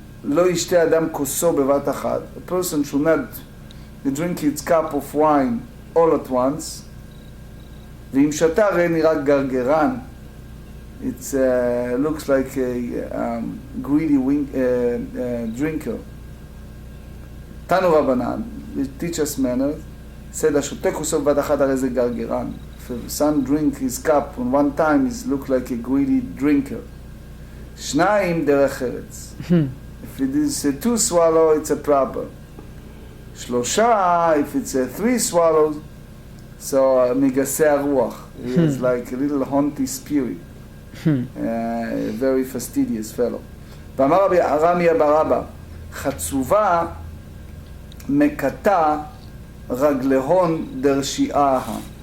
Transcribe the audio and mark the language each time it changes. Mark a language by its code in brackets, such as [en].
[he] לא ישתה אדם כוסו בבת אחת. [en] A person should not drink his cup of wine all at once. [he] ואם שתה הרי נראה גרגרן. [en] It looks like a greedy drinker. [he] תנו רבנן, [en] teach us manners, said [he] השותה כוסו בבת אחת הרי זה גרגרן. [en] If some drink his cup on one time, it look like a greedy drinker. [he] שניים דרך ארץ. [en] If it is 2 swallows, it's a proper. שלושה, if it's 3 swallows, so [he] מגסי הרוח. [en] He is like a little haunty spirit. A very fastidious fellow. [he] ואמר רבי ארמיה ברבא, חצובה מקטה רגלהון דרשיעה.